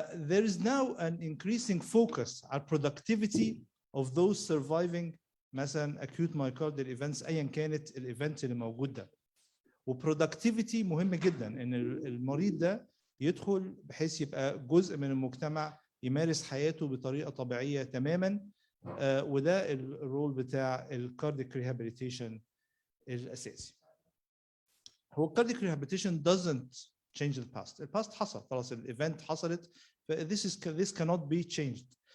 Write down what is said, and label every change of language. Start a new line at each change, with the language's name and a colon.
English: There is now an increasing focus on productivity of those surviving مثلا acute myocardial events
Arabic: ايا كانت الايفنت اللي موجود ده. وبرودكتيفيتي مهم جدا ان المريض ده يدخل بحيث يبقى جزء من المجتمع يمارس حياته بطريقه طبيعيه تماما. وده الرول بتاع الكارديك ريهابيليتيشن الاساسي.
English: هو الكارديك rehabilitation doesn't change the past. الباست
Arabic: حصل خلاص،
English: الايفنت حصلت، this cannot be changed.